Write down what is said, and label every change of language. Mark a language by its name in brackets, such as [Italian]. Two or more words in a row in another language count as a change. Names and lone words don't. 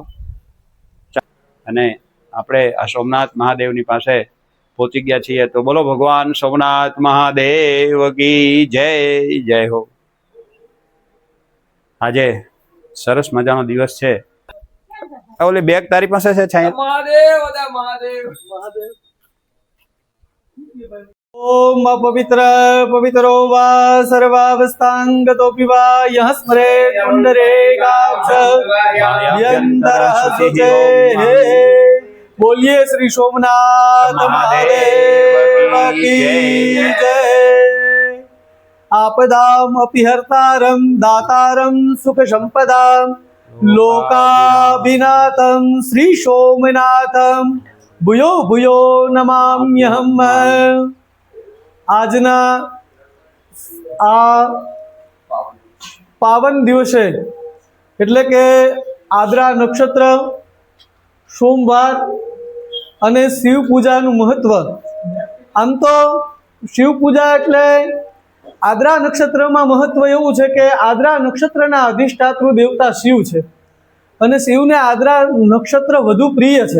[Gujarati] અને આપણે આ સોમનાથ મહાદેવની પાસે પહોંચી ગયા છીએ. તો બોલો ભગવાન સોમનાથ મહાદેવ [Hindi] की जय जय हो. [Gujarati] આજે સરસ મજાનો દિવસ છે. ઓલી બેગ તારી પાસે છે છાંય? મહાદેવ મહાદેવ મહાદેવ. [Sanskrit] ओम पवित्र पवित्रो वा सर्वावस्थांगतोऽपि वा यः स्मरे पुंडरीकाक्षयन्तरहस्ते. [Hindi] बोलिए श्री सोमनाथ महादेव की जय. [Sanskrit] आपदाम अपहर्तारं दातारं सुख संपदां लोकाभिनाथं श्री सोमनाथं भूयो भूयो नमाम्यहम्. [Gujarati] આજના આ પાવન દિવસે એટલે કે આદ્રા નક્ષત્ર, સોમવાર અને શિવ પૂજાનું મહત્વ. આમ તો શિવ પૂજા એટલે આદ્રા નક્ષત્રમાં મહત્વ એવું છે કે આદ્રા નક્ષત્રના અધિષ્ઠાતૃ દેવતા શિવ છે અને શિવને આદ્રા નક્ષત્ર વધુ પ્રિય છે.